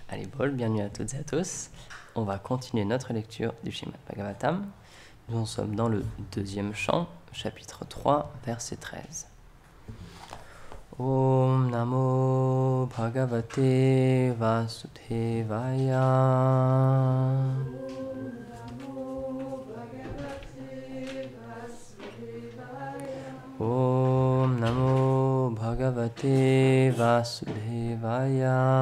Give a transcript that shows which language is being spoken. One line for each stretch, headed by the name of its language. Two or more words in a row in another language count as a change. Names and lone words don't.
French: Allez, bol, bienvenue à toutes et à tous. On va continuer notre lecture du Srimad Bhagavatam. Nous en sommes dans le deuxième chant, chapitre 3, verset 13.
Sanskrit: ॐ नमो भगवते वासुदेवाय. ॐ नमो भगवते वासुदेवाय.